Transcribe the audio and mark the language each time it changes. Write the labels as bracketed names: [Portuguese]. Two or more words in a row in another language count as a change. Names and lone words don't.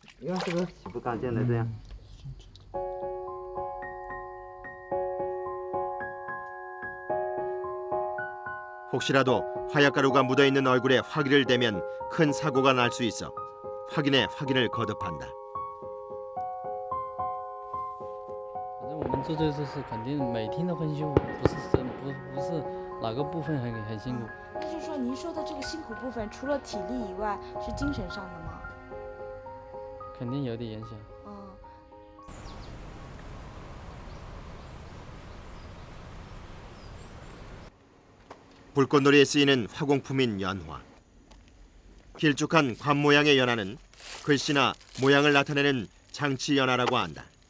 [Korean] 혹시라도 화약가루가 묻어있는 얼굴에 화기를 대면 큰 사고가 날 수 있어 확인에 확인을 거듭한다. [Chinese] 我们做这个是肯定每天都很辛苦，不是哪个部分很辛苦。那就是说，您说的这个辛苦部分，除了体力以外，是精神上的吗？肯定有点影响。 [Korean] 불꽃놀이에 쓰이는 화공품인 연화. 길쭉한 관 모양의 연화는 글씨나 모양을 나타내는 장치 연화라고 한다.